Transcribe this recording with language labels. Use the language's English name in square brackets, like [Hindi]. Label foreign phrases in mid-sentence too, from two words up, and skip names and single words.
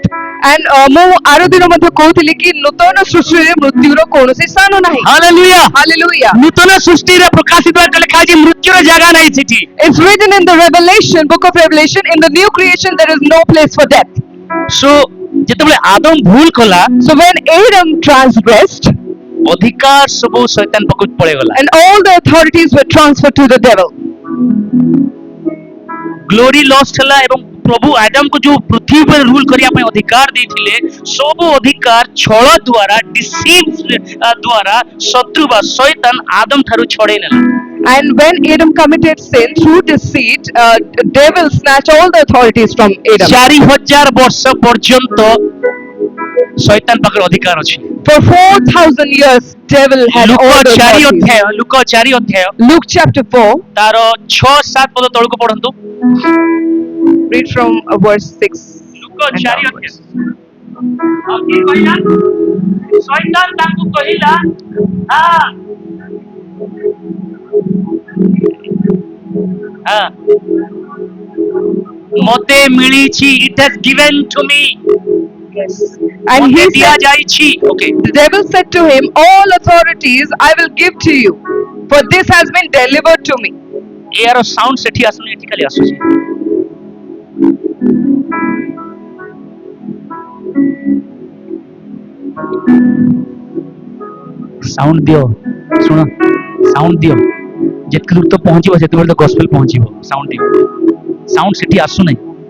[Odia] And ମୁଁ ଆର ଦିନ ମଧ୍ୟ କହୁଥିଲି କି ନୂତନ ସୃଷ୍ଟିରେ ମୃତ୍ୟୁର କୌଣସି ସ୍ଥାନ ନାହିଁ. ହାଲେଲୁୟା [English] Hallelujah. [Odia] ନୂତନ ସୃଷ୍ଟିରେ ପ୍ରକାଶିତ ଲେଖା ଅଛି ମୃତ୍ୟୁର ଜାଗା ନାହିଁ ସେଠି [English] It's written in the Revelation, book of Revelation, in the new creation there is no place for death. [Odia] ସୋ ଯେତେବେଳେ ଆଦମ ଭୁଲ କଲା [English] So when Adam transgressed, [Odia] ଅଧିକାର ସବୁ ଶୈତାନ ପାଖକୁ ପଳେଇଗଲା [English] and all the authorities were transferred to the devil. glory lost [Odia] ହେଲା ଏବଂ ପ୍ରଭୁ ଆଦମକୁ ଯୋଉ ପୃଥିବୀ ଉପରେ ରୁଲ କରିବା ପାଇଁ ଅଧିକାର ଦେଇଥିଲେ ସବୁ ଅଧିକାର ଛଳ ଦ୍ୱାରା ଡିସିଭ୍ ଦ୍ୱାରା ଶତ୍ରୁ ବା ଶୈତାନ ଆଦମ ଠାରୁ ଛଡେଇ ନେଲା [English] And when Adam committed sin through deceit, devil snatched all the authorities from Adam. [Odia] 4000 ବର୍ଷ ପର୍ଯ୍ୟନ୍ତ ଶୈତାନ ପାଖରେ ଅଧିକାର ଅଛି [English] For 4,000 years, devil had [Odia] ଲୁକ [English] all the 4 authorities. [Odia] ଅଧ୍ୟାୟ ଲୁକ 4 ଅଧ୍ୟାୟ [English] Luke chapter 4, [Odia] ତାର 6-7 ପଦ ତଳକୁ ପଢନ୍ତୁ [English] read from verse 6. [Odia] ଲୁକ 4 ଅଧ୍ୟାୟ ଆଉ କି କହିଲା ଶୈତାନ ତାଙ୍କୁ କହିଲା ମତେ ମିଳିଛି [English] it has given to me Yes. And [Odia] ମତେ [English] he said, [Odia] ଦିଆଯାଇଛି okay [English] the devil said to him, all authorities I will give to you, for this has been delivered to me. [Odia] ଏହାର ସାଉଣ୍ଡ ସେଠି ଆସୁନି ଏଠି ଖାଲି ଆସୁଛି ସାଉଣ୍ଡ ଦିଅ ଶୁଣ ସାଉଣ୍ଡ ଦିଅ ଯେତିକି ଦୂର ତ ପହଞ୍ଚିବ ସେତେବେଳେ ତ ଗସ୍ପେଲ ପହଞ୍ଚିବ ସାଉଣ୍ଡ ଦିଅ ସାଉଣ୍ଡ ସେଠି ଆସୁନାହିଁ